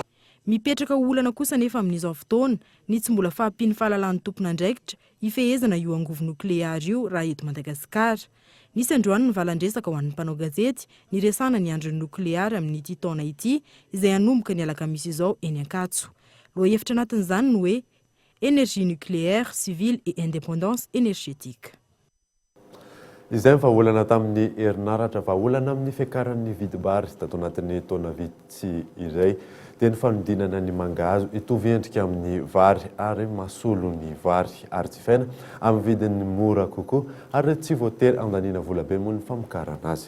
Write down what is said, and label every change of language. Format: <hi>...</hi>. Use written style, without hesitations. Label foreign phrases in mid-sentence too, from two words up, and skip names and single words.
<mg>Mipetraka olana kosa nefa amin'izao fotoana ny tsy mbola fahampiany fahalalan'ny tompona andraikitra ifehezana io angovo nukleary io raha eto Madagasikara. Nisy androany ny valandresaka ho an'ny mpanao gazety ny resana ny andron'ny nukleary amin'ity taona ity izay hanomboka ny alakamisy izao eny Ankatso. Loha hevitra anatin'izany no hoe</mg> <fr>énergie nucléaire, civile et indépendance énergétique.</fr> <mg>Izay ny vahaolana tamin'ny herinaratra vahaolana amin'ny fiakaran'ny vidim-bary tato anatin'ny taona vitsy iray dia ny fanodinana ny mangahazo hitovy endrika amin'ny vary ary mahasolo ny vary ary tsy faina amin'ny vidiny mora kokoa ary tsy voatery andaniana vola be moa ny famokarana azy.</mg>